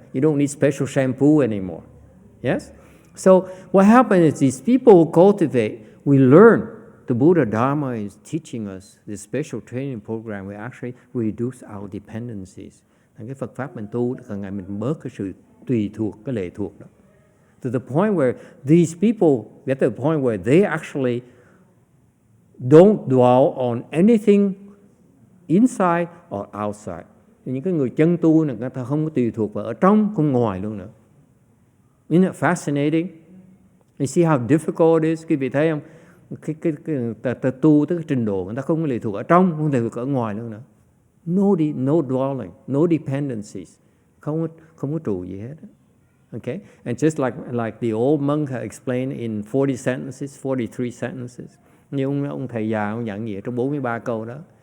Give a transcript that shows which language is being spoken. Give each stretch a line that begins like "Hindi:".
English: You don't need special shampoo anymore. Yes? So what happens is these people who cultivate, we learn. The Buddha Dharma is teaching us the special training program. We actually reduce our dependencies.
Vietnamese: Cái Phật pháp mình tu càng ngày mình bớt cái sự tùy thuộc, cái lệ thuộc đó.
English: To the point where these people get to the point where they actually don't dwell on anything inside or outside.
Vietnamese: Những cái người chân tu này người ta không có tùy thuộc vào ở trong, không ngoài luôn nữa.
English: Isn't it fascinating? You see how difficult it is?
Vietnamese: Quý vị thấy không? Ta tu tới cái trình độ người ta không có lệ thuộc ở trong, không thể thuộc ở ngoài luôn nữa.
English: no dwelling, no dependencies.
Vietnamese: Không có trụ gì hết. Okay?
English: And just like the old monk had explained in 40 sentences, 43 sentences.
Vietnamese: Như ông thầy già ông giảng nghĩa trong 43 câu đó.